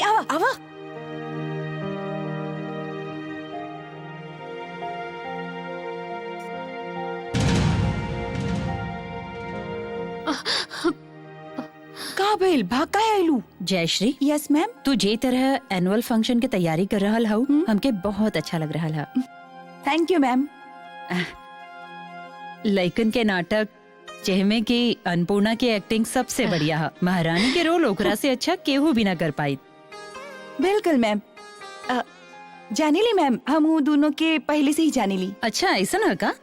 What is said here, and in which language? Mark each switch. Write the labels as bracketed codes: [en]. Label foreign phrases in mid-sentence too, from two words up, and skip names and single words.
[bho] आवा आवा। का भइल, भाग काहे आइलू? जयश्री, [en] Yes ma'am. [bho] तू जे तरह [en] annual function [bho] के तैयारी कर रहा हूँ, हमके बहुत अच्छा लग रहा है। [en] Thank you ma'am. [bho] लइकन के नाटक जेमे की अन्नपूर्णा की एक्टिंग सबसे बढ़िया है। महारानी के रोल ओकरा से अच्छा केहू भी ना कर पाई। बिल्कुल मैम। जानेली मैम, हम वो दोनों के पहले से ही जानेली। अच्छा ऐसा ना का?